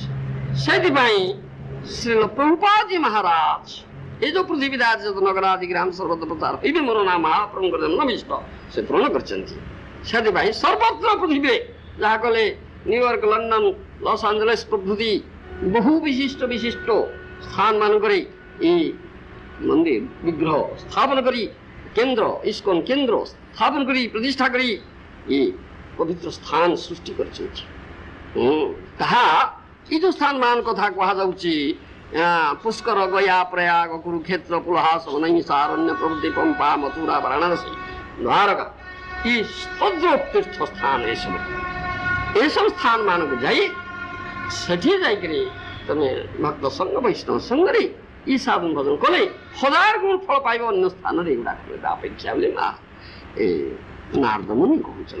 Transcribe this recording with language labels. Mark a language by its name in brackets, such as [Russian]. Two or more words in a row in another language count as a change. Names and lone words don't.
[Odia] ସେଥିପାଇଁ ଶ୍ରୀ ପ୍ରଭୁପାଦ ମହାରାଜ ଏ ଯୋଉ ପୃଥିବୀ ରାଜ ନଗରାଦି ଗ୍ରାମ ସର୍ବତ୍ର ପ୍ରଚାର ହେଇବେ ମୋର ନାଁ ମହାପ୍ରଭୁଙ୍କର ଜନ୍ମବିଷ୍ଟ ସେ ପୂରଣ କରିଛନ୍ତି। ସେଥିପାଇଁ ସର୍ବତ୍ର ପୃଥିବୀରେ ଯାହା କଲେ ନ୍ୟୁୟର୍କ, ଲଣ୍ଡନ, ଲସ୍ ଆଞ୍ଜେଲସ୍ ପ୍ରଭୃତି ବହୁ ବିଶିଷ୍ଟ ସ୍ଥାନ ମାନଙ୍କରେ ଏଇ ମନ୍ଦିର ବିଗ୍ରହ ସ୍ଥାପନ କରି କେନ୍ଦ୍ର ଇସ୍କନ କେନ୍ଦ୍ର ସ୍ଥାପନ କରି ପ୍ରତିଷ୍ଠା କରି ଏଇ ପବିତ୍ର ସ୍ଥାନ ସୃଷ୍ଟି କରିଛନ୍ତି। ତାହା ଏ ଯୋଉ ସ୍ଥାନ ମାନ କଥା କୁହାଯାଉଛି ପୁଷ୍କର, ଗୟା, ପ୍ରୟାଗ, କୁରୁକ୍ଷେତ୍ର, ପୁଲହାସ, ନୈମିଷାରଣ୍ୟ ପ୍ରଭୃତି, ପମ୍ପା, ମଥୁରା, ବାରାଣସୀ, ଦ୍ୱାରକା, ଏ ସ୍ତୋତ୍ର ତୀର୍ଥ ସ୍ଥାନ ଏସବୁ ସ୍ଥାନ ମାନଙ୍କୁ ଯାଇ ସେଠି ଯାଇକରି ତମେ ଭକ୍ତ ସଙ୍ଗ ବୈଷ୍ଣବ ସଙ୍ଗରେ ଇ ସାଧନ ଭଜନ କଲେ 1000 ଗୁଣ ଫଳ ପାଇବ ଅନ୍ୟ ସ୍ଥାନରେ ଏଗୁଡ଼ାକ ଅପେକ୍ଷା ବୋଲି ନାରଦ ମୁନି କହୁଛନ୍ତି।